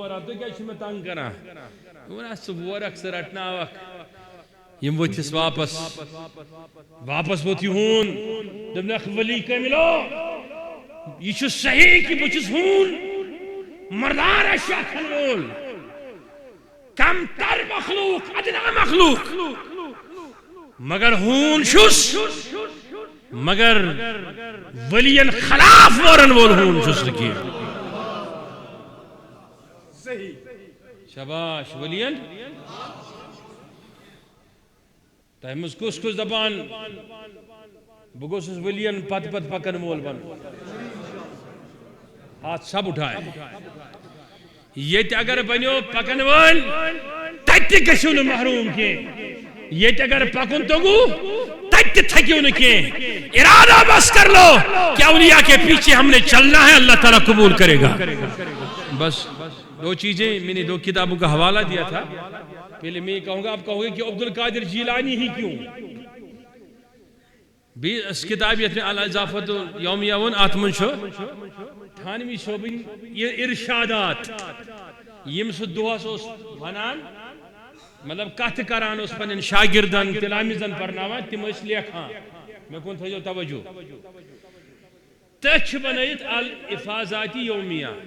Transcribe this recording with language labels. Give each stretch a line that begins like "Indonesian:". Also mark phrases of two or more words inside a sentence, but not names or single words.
Kashmiri: ووران تُہۍ کیٛازِ چھِو مےٚ تنگ کران ووٚن ژٕ وورکھ ژٕ رٹناوکھ یِم ؤتھِس واپس ووت یِہُن دوٚپنکھ ؤلی کٔمِلو یہِ چھُ صحیح کہِ بہٕ چھُس ہوٗن مردار اشیا کھٮ۪ن وول کم تر مخلوق ادنا مخلوق مگر ہوٗن چھُس مگر ولین خلاف وورن وول ہوٗن چھُس نہٕ کینٛہہ شاباش ولین تۄہہِ منٛز کُس کُس دپان بہٕ گوٚژھُس ولین پتہٕ پکن وول بنُن
Urdu: ہاتھ سب اٹھائے
Kashmiri: ییٚتہِ اگر بنیو پکن وٲلۍ تتہِ تہِ گٔژھِو نہٕ محروم کینٛہہ ییٚتہِ اگر پکُن توٚگوٗ تتہِ تہِ تھٔکِو نہٕ کینٛہہ
Urdu: ارادہ بس کر لو کہ اولیاء کے پیچھے ہم نے چلنا ہے اللہ تعالیٰ قبول کرے گا بس دو چیزیں میں نے 2 کتابوں کا حوالہ دیا تھا پہلے میں یہ کہوں گا آپ کہو گے کہ عبد القادر جیلانی ہی کیوں بھی اس کتاب
Kashmiri: یتھ میں الاضافۃ یومیہ ون ات من چھُ تھانوی صوبٕنۍ ارشادات یم سُہ دۄہس اوس ونان مطلب کتھ کران اوس پننٮ۪ن شاگردن تلامِزن پرناوان تِم ٲسۍ لیکھان مےٚ کُن تھٲیزیو توجہ تٔتھۍ چھُ بنٲیِتھ الافاظات یومیہ